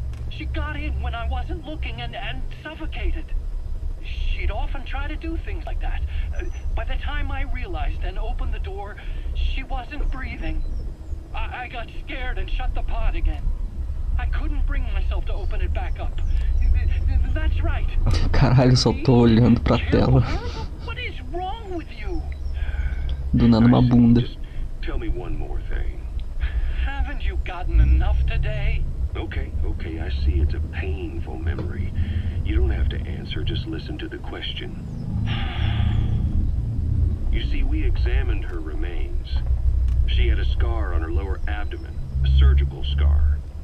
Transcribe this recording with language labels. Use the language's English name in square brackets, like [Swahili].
[English] She got in when I wasn't looking and suffocated. She'd often try to do things like that. By the time I realized and opened the door, she wasn't breathing. I got scared and shut the pod again. I couldn't bring myself to open it back up. That's right. [Portuguese] Caralho, só tô olhando pra tela. [English] What is wrong with you? [Portuguese] Do nada uma bunda. [English] Just tell me one more thing. Haven't you gotten enough today? Okay, I see it's a painful memory. You don't have to answer, just listen to the question. You see, we examined her remains. She had a scar on her lower abdomen, a surgical scar.